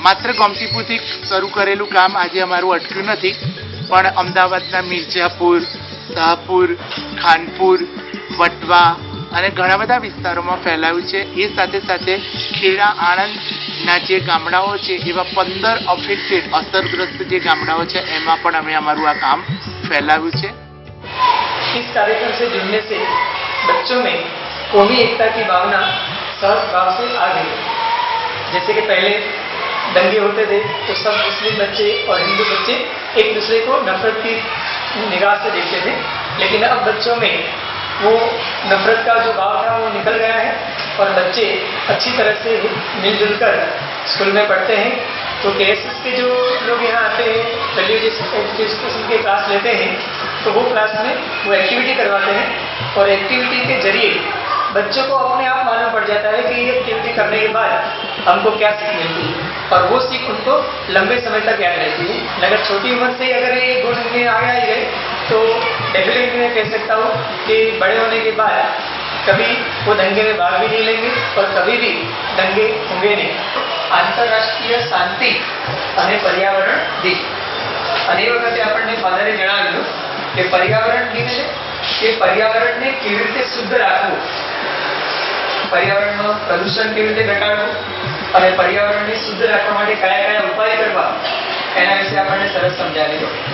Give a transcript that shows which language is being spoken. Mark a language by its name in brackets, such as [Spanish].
[Gujarati] માત્ર ગોમતીપુરથી શરૂ કરેલું કામ આજે અમારું અટક્યું નથી, પણ અમદાવાદના મિર્ઝાપુર, શાહપુર, ખાનપુર, વટવા અને ઘણા બધા વિસ્તારોમાં ફેલાવ્યું છે. એ સાથે સાથે ખેડા, આણંદના જે ગામડાઓ છે એવા 15 અફેક્ટેડ અસરગ્રસ્ત જે ગામડાઓ છે એમાં પણ અમે અમારું આ કામ फैलाव्યું છે. [Hindi] इस कार्यक्रम से जुड़ने से बच्चों में कौमी एकता की भावना सहज भाव से आ गई. जैसे कि पहले दंगे होते थे तो सब मुस्लिम बच्चे और हिंदू बच्चे एक दूसरे को नफरत की निगाह से देखते थे, लेकिन अब बच्चों में वो नफरत का जो भाव था वो निकल गया है और बच्चे अच्छी तरह से मिलजुल कर स्कूल में पढ़ते हैं. तो केएसएस के जो लोग यहाँ आते हैं, वैल्यू एजुकेशन के क्लास लेते हैं, तो वो क्लास में वो एक्टिविटी करवाते हैं और एक्टिविटी के जरिए बच्चों को अपने आप मालूम पड़ जाता है कि ये एक्टिविटी करने के बाद हमको क्या सीख मिलती है और वो सीख उनको लंबे समय तक याद रहती है. अगर छोटी उम्र से अगर ये गुण में आ गए तो डेफिनेटली मैं कह सकता हूँ कि बड़े होने के बाद कभी वो दंगे में भाग भी नहीं लेंगे और कभी भी दंगे होंगे नहीं. [Gujarati] आंतरराष्ट्रीय शांति અને પર્યાવરણ દિવસ, અને એ વખતે આપણને ફાધરે જણાવ્યું કે પર્યાવરણ દિવસ છે એ પર્યાવરણને કેવી રીતે શુદ્ધ રાખવું, પર્યાવરણનું પ્રદૂષણ કેવી રીતે ઘટાડવું અને પર્યાવરણને શુદ્ધ રાખવા માટે કયા કયા ઉપાય કરવા એના વિશે આપણને સરસ સમજાવ્યું.